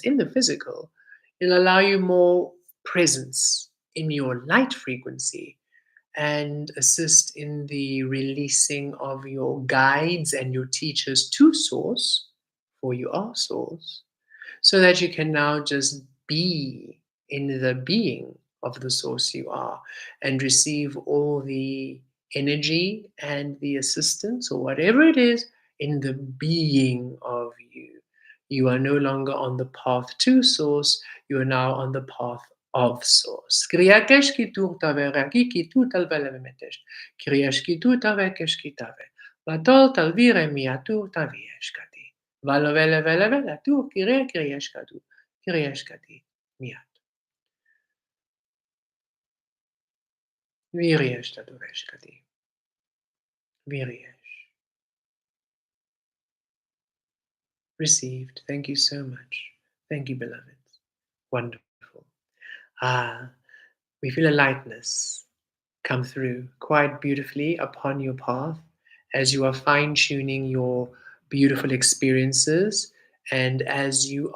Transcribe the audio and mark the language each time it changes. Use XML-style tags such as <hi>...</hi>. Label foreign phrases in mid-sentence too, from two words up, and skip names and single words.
<en>in the physical, it'll allow you more presence in your light frequency and assist in the releasing of your guides and your teachers to Source, for you are Source, so that you can now just be in the being of the source you are and receive all the energy and the assistance or whatever it is in the being of you. You are no longer on the path to source, you are now on the path of source. Kriyakesh ki tu tave raki ki tu talvele metesh. Kriyash ki tu tave kesh ki tave. Vatol talvire miatu taviesh kati. Valo vele vele vele tu kriyash katu. Kriyash kati miat. Viriyash tatu vesh kati. Viriyash. Received. Thank you so much. Thank you, beloveds. Wonderful. Ah, we feel a lightness come through quite beautifully upon your path as you are fine tuning your beautiful experiences and as</en>